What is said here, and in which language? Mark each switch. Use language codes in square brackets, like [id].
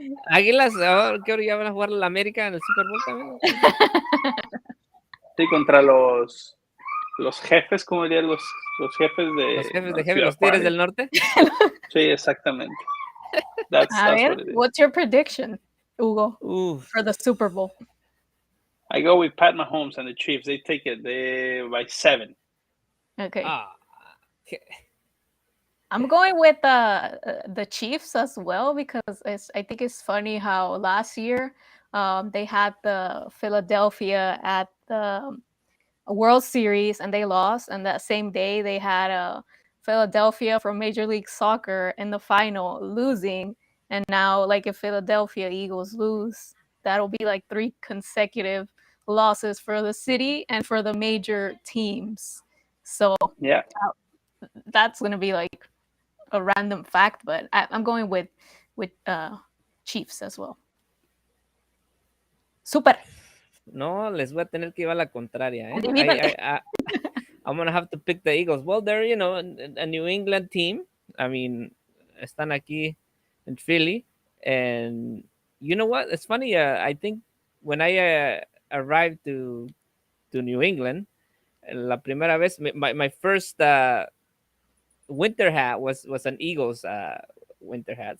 [es] Águilas, ¿qué hora ya van a jugar la América en el Super Bowl también? Sí, contra los jefes, como dirían los jefes de... Los jefes de jefe, los Tigres del Norte. Sí, exactamente. [en] That's what it is. What's your prediction, Hugo, for the Super Bowl? I go with Pat Mahomes and the Chiefs. They take it by 7. Okay. I'm going with the Chiefs as well, because I think it's funny how last year they had the Philadelphia at the World Series and they lost, and that same day they had Philadelphia from Major League Soccer in the final losing, and now like if Philadelphia Eagles lose, that'll be like 3 consecutive losses for the city and for the major teams. So yeah, that's gonna be like a random fact, but I'm going with Chiefs as well. Super. [es] No, les voy a tener que llevar la contraria. [en] I'm gonna have to pick the Eagles. Well, they're a New England team. I mean, [es] están aquí [en] in Philly, and you know what? It's funny. I think when I arrived to New England, [es] la primera vez, [en] my first winter hat was an Eagles winter hat.